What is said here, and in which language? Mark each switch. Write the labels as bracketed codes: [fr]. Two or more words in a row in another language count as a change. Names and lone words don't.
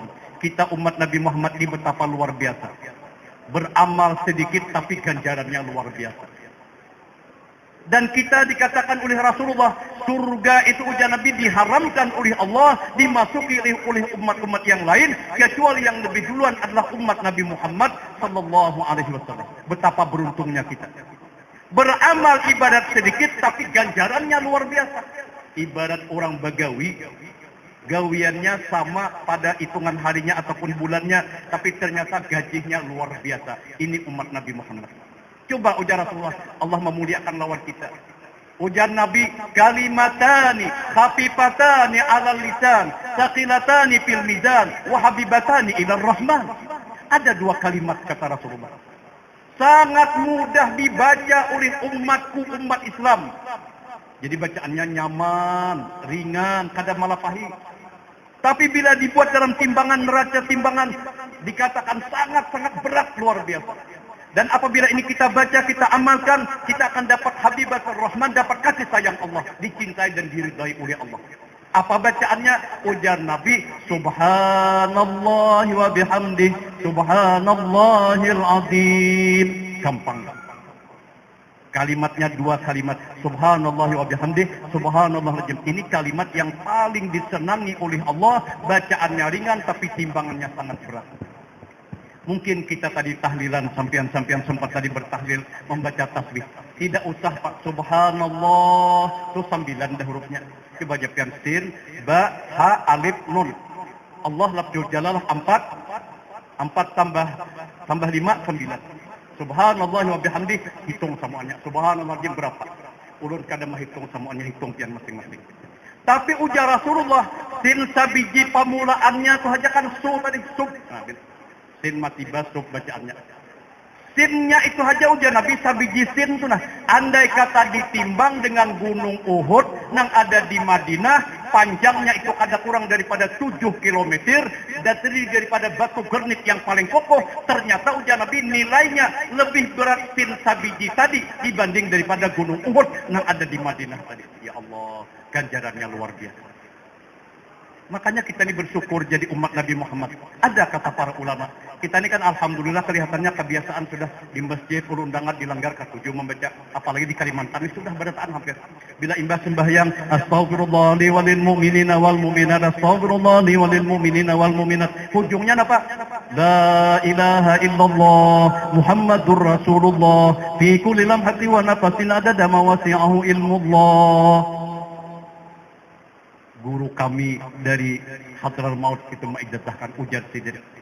[id] Kita umat Nabi Muhammad ini betapa luar biasa. Beramal sedikit tapi ganjarannya luar biasa. Dan kita dikatakan oleh Rasulullah, surga itu ujar Nabi diharamkan oleh Allah, dimasuki oleh umat-umat yang lain, kecuali yang lebih duluan adalah umat Nabi Muhammad Sallallahu Alaihi Wasallam. Betapa beruntungnya kita. Beramal ibadat sedikit tapi ganjarannya luar biasa. Ibarat orang bagawi, gawiannya sama pada hitungan harinya ataupun bulannya, tapi ternyata gajinya luar biasa. Ini umat Nabi Muhammad. Coba ujar Rasulullah, Allah memuliakan lawan kita. Ujar Nabi, [ar] كلمتان خفيفتان على اللسان، ثقيلتان في الميزان، وحبيبتان إلى الرحمن. [id] Ada dua kalimat kata Rasulullah. Sangat mudah dibaca oleh umatku, umat Islam. Jadi bacaannya nyaman, ringan, kadang malah pahit. Tapi bila dibuat dalam timbangan neraca timbangan, dikatakan sangat-sangat berat luar biasa. Dan apabila ini kita baca, kita amalkan, kita akan dapat [ar] حبيبة الرحمن, [id] dapat kasih sayang Allah, dicintai dan diridai oleh Allah. Apa bacaannya? Ujar Nabi, [ar] سبحان الله وبحمده، سبحان الله العظيم. [id] Gampang. Kalimatnya dua kalimat, [ar] سبحان الله وبحمده، سبحان الله العظيم. [id] Ini kalimat yang paling disenangi oleh Allah, bacaannya ringan tapi timbangannya sangat berat. Mungkin kita tadi tahlilan, sampian-sampian sempat tadi bertahlil, membaca tasbih. Tidak usah Pak, Subhanallah, itu 9 dah hurufnya. Coba japian sin, ba, ha, alif, nun. Allah [ar] لفظ الجلالة [id] 4 tambah 5, 9. [ar] سبحان الله وبحمده, [id] hitung semuanya. Subhanallah dia berapa? Ulun kadang menghitung semuanya, hitung pian masing-masing. [bjn] Tapi ujar Rasulullah, sin sabiji pamulaannya itu saja kan su tadi, sub. Nah, sin mati basub bacaannya. Sinnya itu saja ujar Nabi sabiji sin itu nah. [id] Andai kata ditimbang dengan gunung Uhud yang ada di Madinah, panjangnya itu ada kurang daripada 7 km dan terdiri daripada batu granit yang paling kokoh. Ternyata ujar Nabi nilainya lebih berat sin sabiji tadi dibanding daripada gunung Uhud yang ada di Madinah tadi. Ya Allah, ganjarannya luar biasa. Makanya kita ini bersyukur jadi umat Nabi Muhammad. Ada kata para ulama. Kita ini kan alhamdulillah kelihatannya kebiasaan sudah di masjid undangan dilanggar ke-7 membaca. Apalagi di Kalimantan ini sudah berataan hampir. Bila imbas sembahyang, [ar] أستغفر الله لي وللمؤمنين والمؤمنات، أستغفر الله لي وللمؤمنين والمؤمنات. [id] Ujungnya apa? [ar] لا إله إلا الله محمد رسول الله في كل لمحة ونفس عدد ما وسعه علم الله. [id] Guru kami dari Hadrar Maut itu mengijazahkan ujar sidin.